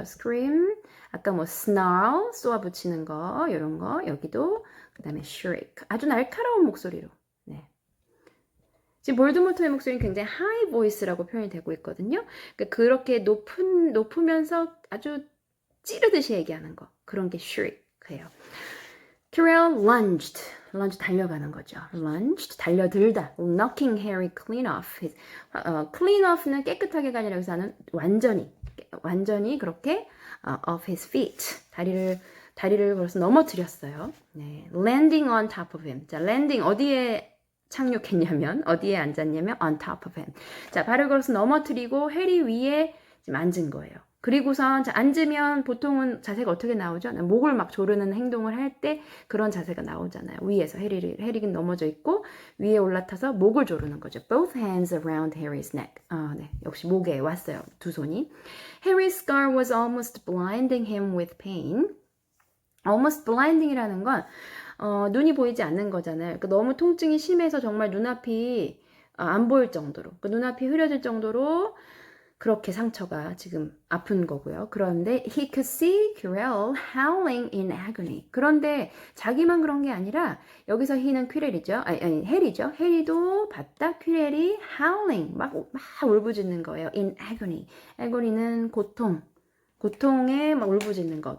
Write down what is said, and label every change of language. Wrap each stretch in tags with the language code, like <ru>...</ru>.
<ko>scream, 아까 뭐 snarl, 쏘아 붙이는 거, 이런 거 여기도 그 다음에 shriek, 아주 날카로운 목소리로. 네. 지금 볼드모트의 목소리는 굉장히 하이 보이스라고 표현이 되고 있거든요. 그러니까 그렇게 높으면서 아주 찌르듯이 얘기하는 거, 그런 게 shriek예요.</ko> <en>Tyrell lunged, lunge</en> <ko>달려가는 거죠. lunged, 달려들다.</ko> <en>knocking Harry clean off.</en> <ko>clean off는 깨끗하게가 아니라 여기서 하는 완전히 그렇게</ko> <en>off his feet.</en> <ko>다리를 걸어서 넘어뜨렸어요.</ko> <en>네, landing on top of him. 자, landing</en> <ko>어디에 착륙했냐면, 어디에 앉았냐면</ko> <en>on top of him.</en> <ko>자, 발을 걸어서 넘어뜨리고 해리 위에 지금 앉은 거예요. 그리고선 앉으면 보통은 자세가 어떻게 나오죠? 목을 막 조르는 행동을 할 때 그런 자세가 나오잖아요. 위에서 해리는 넘어져 있고 위에 올라타서 목을 조르는 거죠.</ko> <en>Both hands around Harry's neck.</en> <ko>네, 역시 목에 왔어요. 두 손이.</ko> <en>Harry's scar was almost blinding him with pain.</en> <ko>almost blinding이라는 건 눈이 보이지 않는 거잖아요. 그러니까 너무 통증이 심해서 정말 눈앞이 안 보일 정도로, 눈앞이 흐려질 정도로 그렇게 상처가 지금 아픈 거고요. 그런데</ko> <en>he could see Quirrell howling in agony.</en> <ko>그런데 자기만 그런 게 아니라 여기서 he는 퀴렐이죠. 아니 해리죠. 해리도 봤다. 퀴렐이 howling 막 울부짖는 거예요.</ko> <en>in agony.</en> <ko>agony는 고통에 막 울부짖는 거.</ko>